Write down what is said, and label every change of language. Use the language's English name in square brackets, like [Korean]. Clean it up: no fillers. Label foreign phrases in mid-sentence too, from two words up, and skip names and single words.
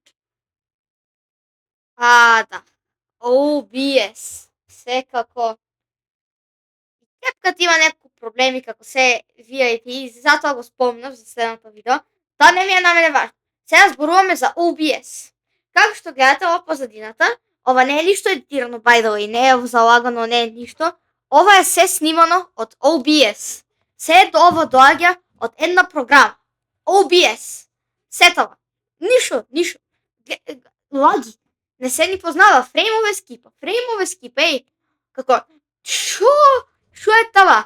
[Macedonian] Да. OBS. Секако. CapCut има неколку проблеми како се VIP и затоа го спомнав за следното видео. Тоа не ми е на мене важно. Сега зборуваме за OBS. Како што гледате ова позадината, ова не е ништо едитирано [English] by the way, [Macedonian] не е залагано, не е ништо. Ова е се снимано од OBS. Се ова доаѓа од една програма. OBS. Сетова. Ништо. Лаги. Не се ни познава. Фреймове скипа, еј. Како, Шо е това?